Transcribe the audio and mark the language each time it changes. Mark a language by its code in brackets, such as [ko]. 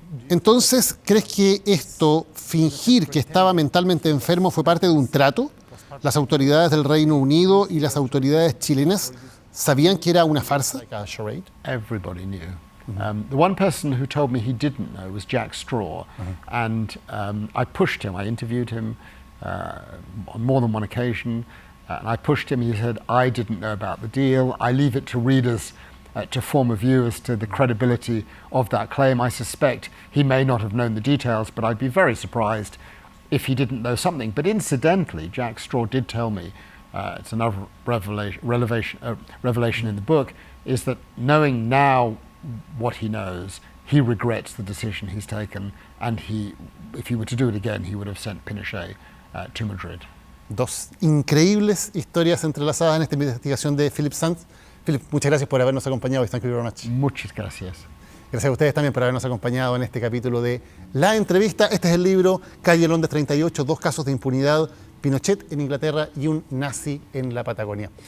[es] Entonces, ¿crees que esto, fingir que estaba mentalmente enfermo, fue parte de un trato? ¿Las autoridades del Reino Unido y las autoridades chilenas sabían que era una farsa? [en] Everybody knew. The one person who told me he didn't know was Jack Straw, and I pushed him. I interviewed him on more than one occasion, and I pushed him. He said, "I didn't know about the deal. I leave it to readers to form a view as to the credibility of that claim. I suspect he may not have known the details, but I'd be very surprised if he didn't know something." But incidentally, Jack Straw did tell me, it's another revelation in the book, is that knowing now what he knows, he regrets the decision he's taken, and if he were to do it again, he would have sent Pinochet to Madrid. [es] Dos increíbles historias entrelazadas en esta investigación de Phillipe Sands. Phillipe, muchas gracias por habernos acompañado. [en] Thank you very much. [es] Muchas gracias. Gracias a ustedes también por habernos acompañado en este capítulo de La Entrevista. Este es el libro Calle Londres 38, 2 casos de impunidad, Pinochet en Inglaterra y un nazi en la Patagonia.